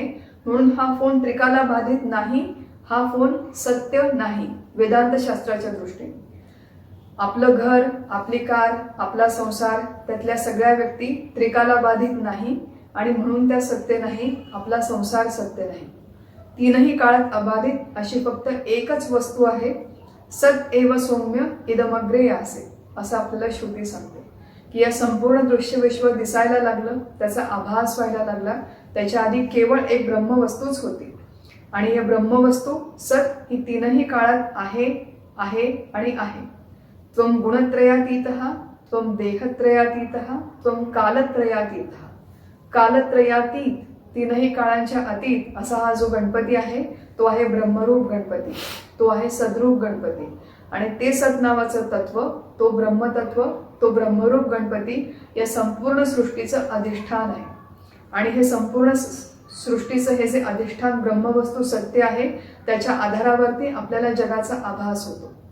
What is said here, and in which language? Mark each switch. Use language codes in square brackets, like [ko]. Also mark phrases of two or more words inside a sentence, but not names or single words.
[mr] म्हणून हा फोन त्रिकाला बाधित नाही, हा फोन सत्य नाही वेदांत शास्त्राच्या दृष्टीने. आपलं घर, आपली कार, आपला संसार, त्यातल्या सगळ्या व्यक्ती त्रिकाला बाधित नाही आणि म्हणून त्या सत्य नाही. आपला संसार सत्य नाही. तीनही काळात अबाधित अशी फक्त एकच वस्तू आहे. [sa] सत एव सौम्य इदमग्रे यासे, [mr] असं आपल्याला श्रुती सांगते की या संपूर्ण दृश्यविश्व दिसायला लागलं, त्याचा आभास व्हायला लागला. त्याच्या आधी केवळ एक ब्रह्मवस्तूच होती आणि या ब्रह्मवस्तू सत ही तीनही काळात आहे, आहे आणि आहे. [sa] त्वं गुणत्रयातीतः, त्वं देहत्रयातीतः, त्वं कालत्रयातीतः. कालत्रयातीत, [mr] तीनही काळांच्या अतीत असा हा जो गणपती आहे तो आहे ब्रह्मरूप गणपती, तो आहे सद्रूप गणपती. आणि ते सत नावाचं तत्व, तो ब्रह्मतत्व, तो ब्रह्मरूप गणपती या संपूर्ण सृष्टीचं अधिष्ठान आहे. आणि हे संपूर्ण सृष्टीचं हे जे अधिष्ठान ब्रह्मवस्तू सत्य आहे त्याच्या आधारावरती आपल्याला जगाचा आभास होतो.